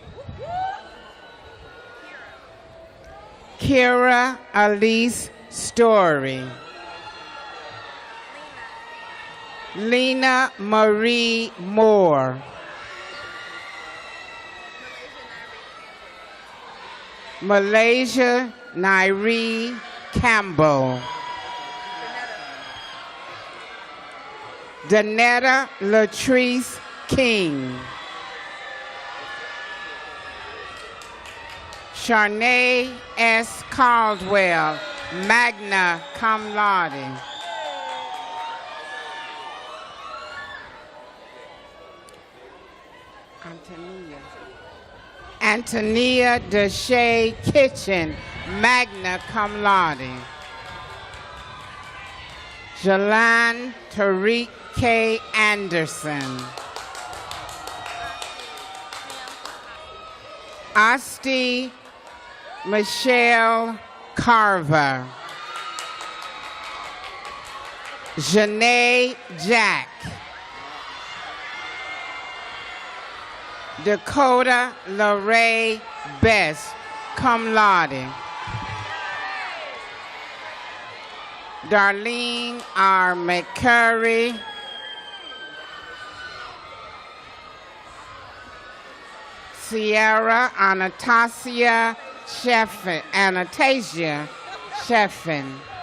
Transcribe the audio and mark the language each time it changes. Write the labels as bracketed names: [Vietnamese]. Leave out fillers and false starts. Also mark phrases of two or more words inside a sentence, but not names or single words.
[English] Kira Elise Story. Lena Marie Moore. Malaysia Nairi Campbell. Danetta Latrice King. Sharnae S. Caldwell, [Latin] magna cum laude. [English] Antonia Deshay Kitchen, [Latin] magna cum laude. [English] Jalan Tariq K. Anderson. Asti Michelle Carver. Janae Jack. Dakota LaRae Best, [Latin] cum laude. [English] Darlene R. McCurry. Sierra Anastasia Sheffin.